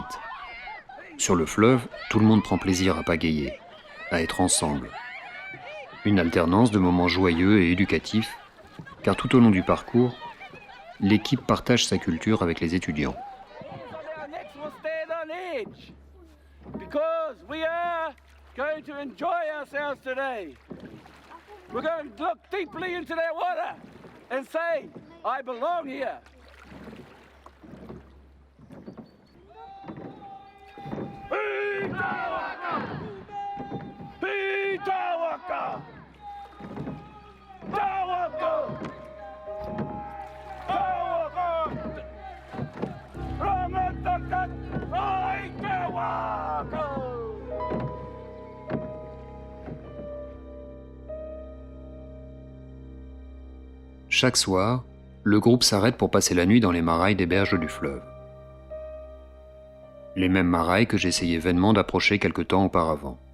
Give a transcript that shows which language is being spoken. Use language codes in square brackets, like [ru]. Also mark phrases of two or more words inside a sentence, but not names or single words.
[fr] Sur le fleuve, tout le monde prend plaisir à pagayer, à être ensemble. Une alternance de moments joyeux et éducatifs, car tout au long du parcours, l'équipe partage sa culture avec les étudiants. [en] Going to enjoy ourselves today. We're going to look deeply into that water and say, I belong here. Pitawaka! Pitawaka! Tawaka! Tawaka! Ramatakat! Aikawaka! [fr] Chaque soir, le groupe s'arrête pour passer la nuit dans les marailles des berges du fleuve. Les mêmes marailles que j'essayais vainement d'approcher quelque temps auparavant.